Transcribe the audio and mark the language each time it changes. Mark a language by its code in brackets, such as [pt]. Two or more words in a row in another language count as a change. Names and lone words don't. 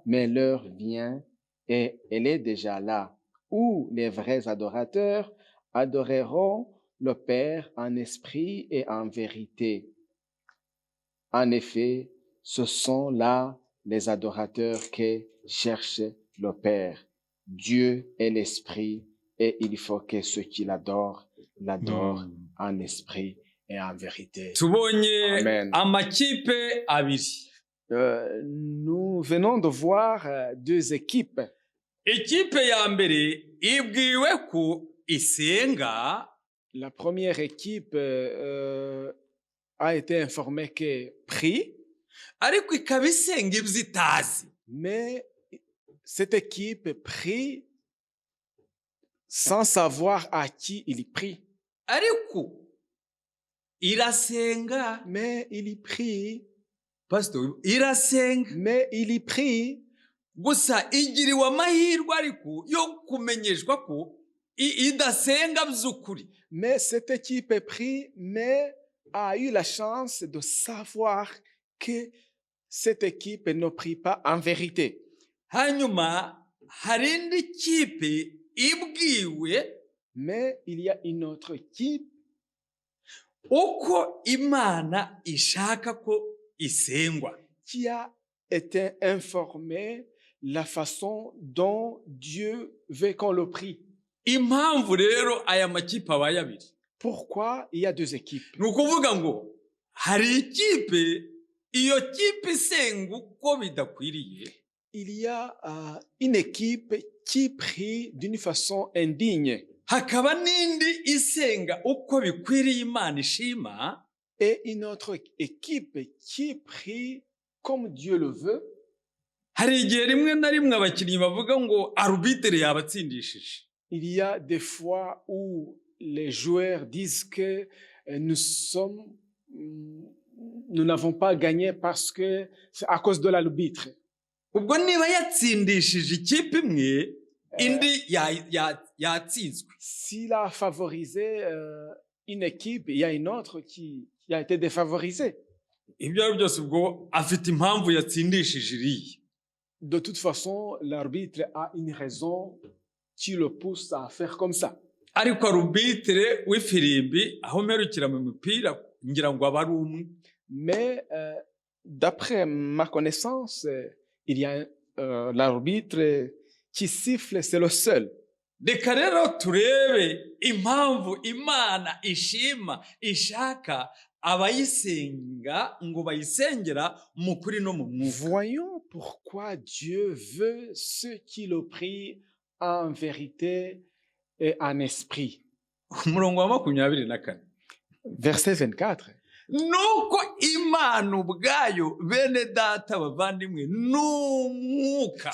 [fr] Mais l'heure vient, et elle est déjà là, où les vrais adorateurs adoreront le Père en esprit et en vérité. En effet, ce sont là les adorateurs qui cherchent le Père. Dieu est l'esprit, et il faut que ceux qui l'adorent en esprit et en vérité. [rw] Tubonye Amen. amakipe abiri. [fr] Nous venons de voir deux équipes. [rw] Ikipe ya mbere ibwiwe ko isenga, [fr] la première équipe a été informée que prie, [rw] ariko ikaba isenga ibyo itazi. [fr] mais cette équipe prie sans savoir à qui il prie. [rw] Ariko irasenga, [fr] Mais il y prie, [rw] pastor, irasenga. [fr] mais il y prie, [rw] Gusa igiriwe amahirwe ariko yo kumenyeshwa ko idasenga by'ukuri. [fr] mais cette équipe prie, mais a eu la chance de savoir que cette équipe ne prie pas en vérité. [rw] Hanyuma hari indi kipe ibwiwe [fr] Mais il y a une autre équipe [rw] uko Imana ishaka ko isengwa. [fr] qui a été informée la façon dont Dieu veut qu'on le prie. [rw] Impamvu rero aya makipe abaye abiri, [fr] Pourquoi il y a deux équipes? [rw] ni ukuvuga ngo hari ikipe, iyo kipe isenga uko bidakwiriye, [fr] Il y a une équipe qui prie d'une façon indigne [rw] hakaba n'indi isenga uko bikwiriye Imana ishima, [fr] et une autre équipe qui prie comme Dieu le veut. [rw] hari igihe rimwe na rimwe abakinnyi bavuga ngo arbitre yabatsindishije. [fr] Il y a des fois où les joueurs disent que nous n'avons pas gagné parce que c'est à cause de l'arbitre. [rw] Ubwo niba yatsindishije ikipe imwe, indi yatsinzwe. [fr] S'il a favorisé une équipe, il y a une autre qui a été défavorisée. [rw] Ibyo ari byose ubwo afite impamvu yatsindishije iriya. [fr] De toute façon, l'arbitre a une raison qui le pousse à faire comme ça. [rw] Ariko arbitre w'ifirimbi aho mperukira mu mupira ngira ngo aba ari umwe. [fr] Mais d'après ma connaissance, il y a l'arbitre qui siffle, c'est le seul. [rw] Reka rero turebe impamvu Imana ishima ishaka abayisenga ngo bayisengera mu kuri no mu mwuka. [fr] Voyons pourquoi Dieu veut ceux qui le prient en vérité et en esprit. [rw] Umurongo wa 24. [fr] Verset 24. [rw] Nuko Imana ubwayo bene data bavandimwe n'umwuka.